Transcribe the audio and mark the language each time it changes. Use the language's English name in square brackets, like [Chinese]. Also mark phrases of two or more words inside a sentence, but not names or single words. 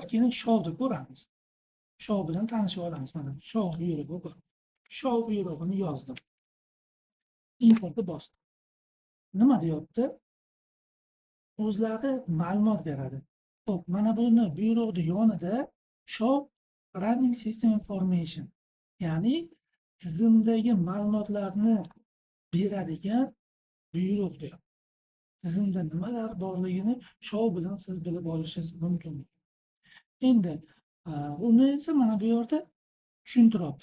[Uzbek] Keyin shovni ko'ramiz. Shov bilan tanishib olamiz. Mana shov buyrug'i bor. Shov buyrug'ini yozdim. Importni bosdim. Nima deyapti? O'zlari ma'lumot beradi. Xo'p, mana buni buyruqni yonida [English] show running system information, [Uzbek] ya'ni tizimdagi ma'lumotlarni beradigan buyruq deyapti. Tizimda nimalar borligini show bilan siz bilib olishingiz mumkin. Endi uni esa mana bu yerda tushuntiryapti.